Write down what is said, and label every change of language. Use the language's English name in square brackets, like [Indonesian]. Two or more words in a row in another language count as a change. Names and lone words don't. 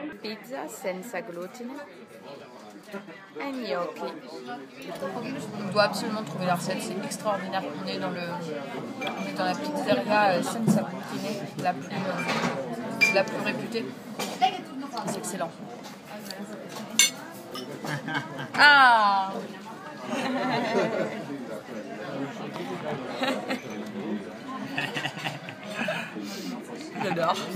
[Italian] pizza senza glutine et gnocchi. [French] On doit absolument trouver la recette, c'est extraordinaire. On est dans la pizzeria [Italian] senza glutine, [French] la plus réputée. C'est excellent. Ah. J'adore.